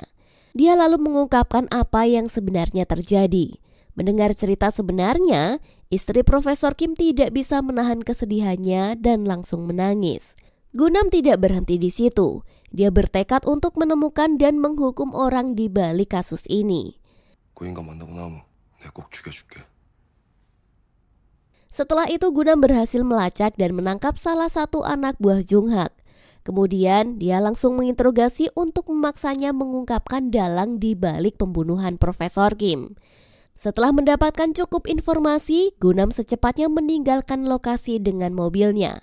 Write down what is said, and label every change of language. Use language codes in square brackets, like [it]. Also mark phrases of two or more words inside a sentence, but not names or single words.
[id] Dia lalu mengungkapkan apa yang sebenarnya terjadi. Mendengar cerita sebenarnya, istri Profesor Kim tidak bisa menahan kesedihannya dan langsung menangis. Gunam tidak berhenti di situ. Dia bertekad untuk menemukan dan menghukum orang di balik kasus ini. [ko] 그 인간 만나고 나면 내가 꼭 죽여줄게. [id] Setelah itu Gunam berhasil melacak dan menangkap salah satu anak buah Junghak. Kemudian dia langsung menginterogasi untuk memaksanya mengungkapkan dalang di balik pembunuhan Profesor Kim. Setelah mendapatkan cukup informasi, Gunam secepatnya meninggalkan lokasi dengan mobilnya.